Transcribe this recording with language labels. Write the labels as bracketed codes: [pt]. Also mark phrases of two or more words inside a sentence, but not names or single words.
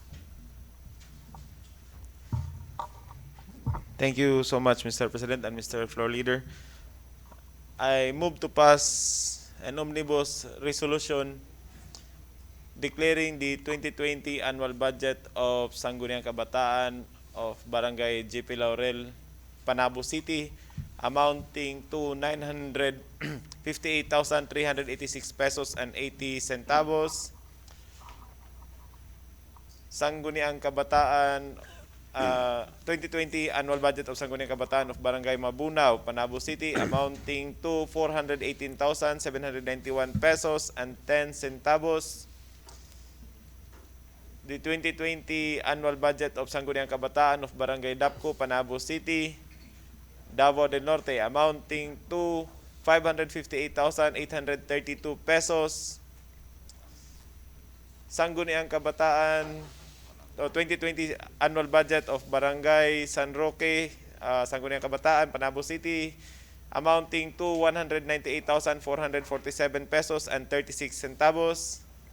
[en] Thank you so much, Mr. President and Mr. Floor Leader. I move to pass an omnibus resolution declaring the 2020 annual budget of Sangguniang Kabataan of Barangay JP Laurel, Panabo City, amounting to 958,386 pesos and 80 centavos. Sangguniang Kabataan 2020 annual budget of Sangguniang Kabataan of Barangay Mabunaw, Panabo City, amounting to 418,791 pesos and 10 centavos. The 2020 annual budget of Sangguniang Kabataan of Barangay Dapco, Panabo City, Davao del Norte, amounting to 558,832 pesos. Sangguniang Kabataan 2020 annual budget of Barangay San Roque, Sangguniang Kabataan, Panabo City, amounting to 198,447 pesos and 36 centavos.